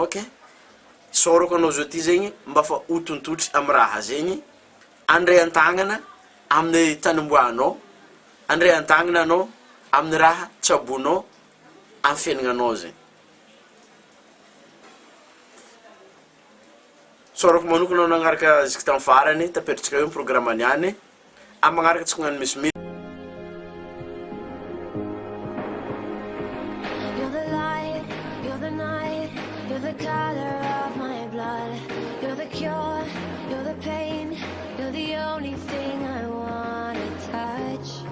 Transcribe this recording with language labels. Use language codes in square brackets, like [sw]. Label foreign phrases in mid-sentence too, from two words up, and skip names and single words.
[mg] Ke sorako anao zao ty zegny mba fa ho tontotry amin'ny raha zegny andray an-tagnana amin'ny tany omboanao, andray an-tagnana anao amin'ny raha tsabonao amin'ny fiaignanao zegny. Sorako manokana anao nagnaraka izy tamin'ny farany tapetritsika eo amin'ny programme niany amin'ny magnaraka tsy kognany misy [en] You're the color of my blood. You're the cure, you're the pain. You're the only thing I wanna touch.